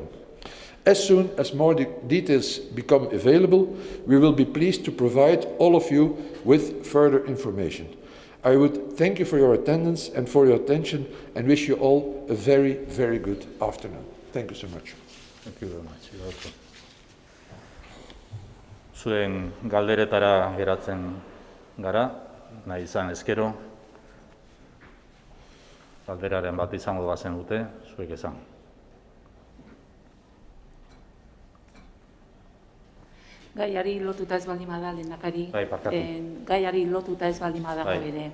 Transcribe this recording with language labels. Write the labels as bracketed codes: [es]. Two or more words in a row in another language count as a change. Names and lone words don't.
[en] As soon as more details become available, we will be pleased to provide all of you with further information. I would thank you for your attendance and for your attention and wish you all a very, very good afternoon. Thank you so much. Thank you very much. You're welcome. [eu] Zuen galderetara geratzen gara, nahi izan ezkero. Galderaren bat izango bazen dute, zuek esan. Gaiari lotuta ez baldin bada, lehendakari, gaiari lotuta ez baldin badago ere.